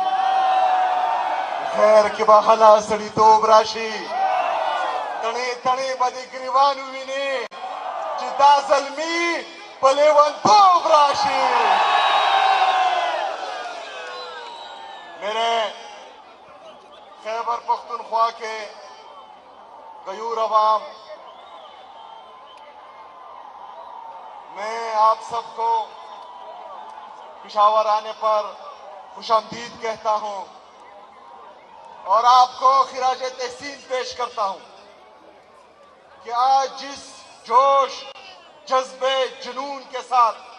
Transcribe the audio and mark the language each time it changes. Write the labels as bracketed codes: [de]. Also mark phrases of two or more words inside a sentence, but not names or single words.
[ps] خیر کې به حلا سړیتوب راشي تڼې تڼې به د ګریوان ووینې چې دا زلمي په لیونتوب راشي [ur] میرے خیبر پختونخوا کے غیور عوام، میں آپ سب کو پشاور آنے پر خوش آمدید کہتا ہوں اور آپ کو خراج تحسین پیش کرتا ہوں کہ آج جس جوش جذبے جنون کے ساتھ